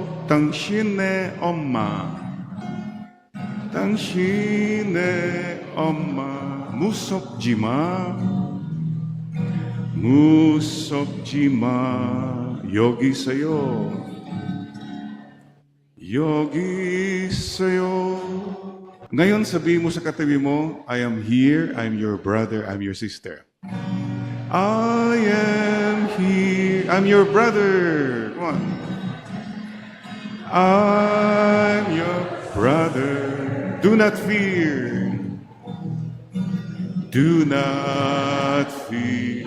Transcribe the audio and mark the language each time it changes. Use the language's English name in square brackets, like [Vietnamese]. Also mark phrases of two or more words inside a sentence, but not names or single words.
[Korean] 당신의 엄마. 당신의 엄마. 무섭지 마. 무섭지 마. 여기 있어요. 여기 있어요. [Filipino] Ngayon sabihin mo sa katabi mo, [English] I am here, I am your brother, I am your sister. I am here, I'm your brother. Come on. I'm your brother. Do not fear. Do not fear.